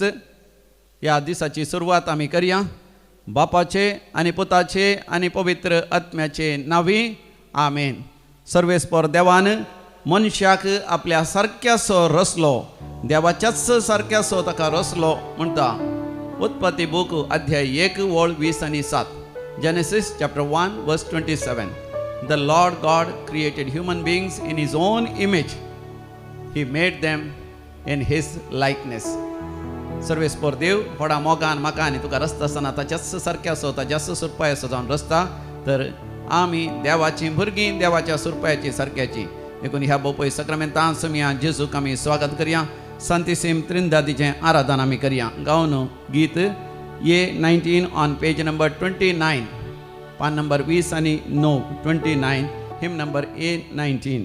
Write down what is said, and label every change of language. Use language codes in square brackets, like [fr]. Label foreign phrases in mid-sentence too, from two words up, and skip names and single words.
[kok] ह्या दिसाची सुरवात आमी करया बापाचे आनी पुताचे आनी पवित्र आत्म्याचे नांवी आमेन. सर्वेस्पर देवान मनशाक आपल्या सारक्यासो रचलो, देवाच्याच सारक्यासो ताका रचलो म्हणटा उत्पत्ती बूक अध्याय 1 वळ 20 आनी 7. [en] Genesis chapter 1 verse 27. The Lord God created human beings in his own image. He made them in his likeness. [kok] सर्वेस्पर देव व्हडा मोगान म्हाका आनी तुका रस्ता आसतना ताच्याच सारक्या असो ताच्याच सुरपाय असो जावन रस्ता. तर आमी देवाची भुरगीं देवाच्या सुरपायाची सारक्याची देखून ह्या बोपय सक्रामेंतां समिया जेजूक आमी स्वागत करया. सांतिसेम त्रिंदादीचें आराधन आमी करया. गावन गीत [en] A19 on page number 29, [kok] पान नंबर 20 आणि 9, 29, हिम नंबर A19.